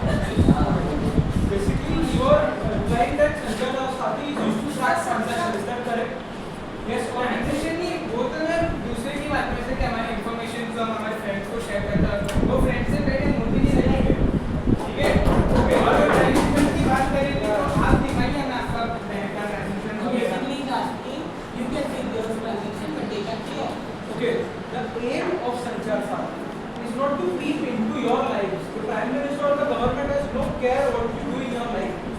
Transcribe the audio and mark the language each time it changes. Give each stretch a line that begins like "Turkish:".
English: Basically, you are implying that Sanjay Sathi is used to track transactions. Is that correct?
Hindi: Yes, transaction नहीं, वो तो मैं दूसरे की बात में से कि हमारी इन्फॉर्मेशन जो हम हमारे फ्रेंड्स को शेयर करता है, वो फ्रेंड से पहले मोदी जी से लेंगे, ठीक है? और अगर ट्रांजेक्शन की बात करें तो आप दिखाइए हमें आपका बैंक का ट्रांजेक्शन हो गया।
English: Basically, he's asking, you can see your transaction, but they can see it. Okay. The aim of Sanjay Sathi is not to peep into your lives. The Prime Minister or the government has no care what you do in your life.